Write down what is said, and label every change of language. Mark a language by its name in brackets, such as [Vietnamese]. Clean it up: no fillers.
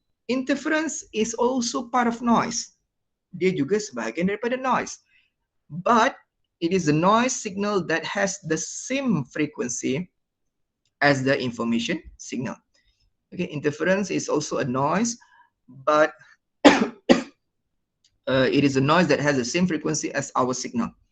[English] Interference is also part of noise. [Malay] Dia juga sebahagian daripada noise. [English] But it is a noise signal that has the same frequency as the information signal. Okay, interference is also a noise, but it is a noise that has the same frequency as our signal.